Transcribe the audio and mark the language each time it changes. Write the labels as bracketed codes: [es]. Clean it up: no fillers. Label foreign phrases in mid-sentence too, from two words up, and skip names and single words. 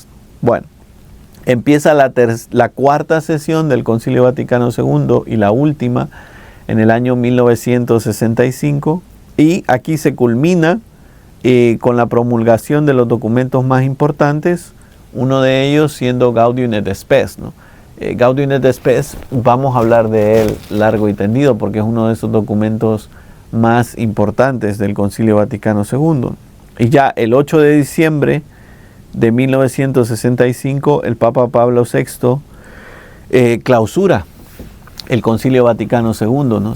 [es] Bueno, empieza la cuarta sesión del Concilio Vaticano II y la última en el año 1965, y aquí se culmina con la promulgación de los documentos más importantes, uno de ellos siendo Gaudium et Spes, ¿no? Gaudium et Spes, vamos a hablar de él largo y tendido porque es uno de esos documentos más importantes del Concilio Vaticano II. Y ya el 8 de diciembre de 1965, el Papa Pablo VI clausura el Concilio Vaticano II, ¿no?